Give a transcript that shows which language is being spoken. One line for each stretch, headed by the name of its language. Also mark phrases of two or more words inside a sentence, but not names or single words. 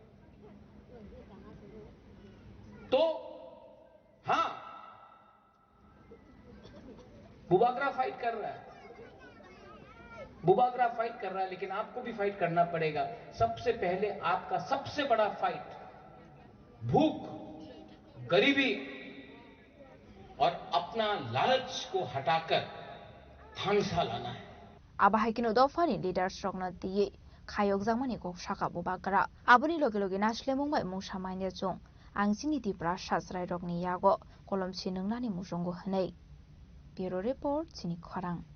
Hindi: तो हां, बुबागरा फाइट कर रहा है, बुबागरा फाइट कर रहा है, लेकिन आपको भी फाइट करना पड़ेगा। सबसे पहले आपका सबसे बड़ा फाइट भूख, गरीबी और अपना लालच को हटाकर थांगसा लाना है।
Kok Borok: Abahai kino dofani leaders rokna diye khayok jangmani kok shaka bubakara aboni loge loge nasle mungbai mungsa maine jong angchini tipra shasrai rokni yago kolomchi nungnani mujongo hnei.
English: Bureau report
Kok Borok: chini khorang.